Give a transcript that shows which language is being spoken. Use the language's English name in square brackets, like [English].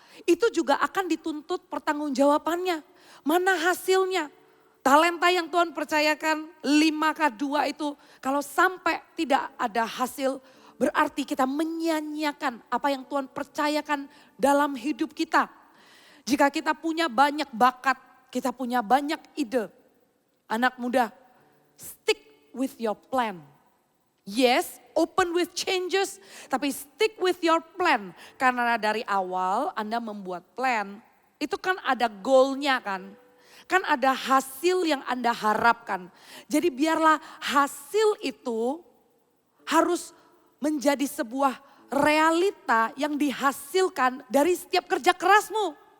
[Indonesian] Itu juga akan dituntut pertanggungjawabannya. Mana hasilnya? Talenta yang Tuhan percayakan 5K2 itu kalau sampai tidak ada hasil berarti kita menyia-nyiakan apa yang Tuhan percayakan dalam hidup kita. Jika kita punya banyak bakat, kita punya banyak ide. Anak muda, [English] stick with your plan. Yes, open with changes, [Indonesian] tapi [English] stick with your plan. [Indonesian] Karena dari awal Anda membuat plan, itu kan ada goalnya kan. Kan ada hasil yang Anda harapkan. Jadi biarlah hasil itu harus menjadi sebuah realita yang dihasilkan dari setiap kerja kerasmu.